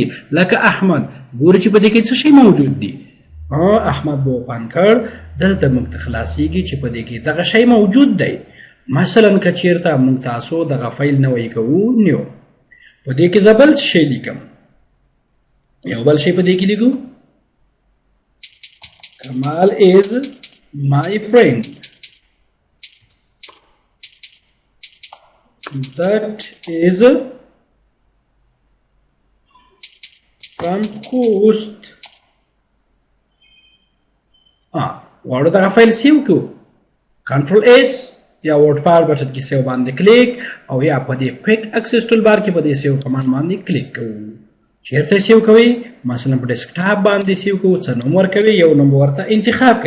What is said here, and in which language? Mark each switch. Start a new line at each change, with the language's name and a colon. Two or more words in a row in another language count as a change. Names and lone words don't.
Pashto: لکه احمد، ګوري چې په دې کې څه شی موجود دي. احمد به اوپن کړ، دلته موږ ته خلاصیږي چې په دې کې دغه شی موجود دی. مثلا که چیرته موږ تاسو دغه فایل نوی کوو، نیو په دې کې زه بل شی لیکم، یو بل شی په دې کې لیکو،
English: Kamal is my friend. That is from host.
Pashto: غواړو دغه فایل سیو کړو،
English: Control S
Pashto: یا
English: WordPad button
Pashto: کې سیو باندې کلیک، او یا په دې
English: Quick Access Toolbar
Pashto: کې په دې
English: Save command
Pashto: باندې کلیک کوو. چیرته سیو کوي؟ مثلا په ډیسکټاپ باندې سیو کوو، څه نوم ورکوي، یو نوم ورته انتخاب کوي.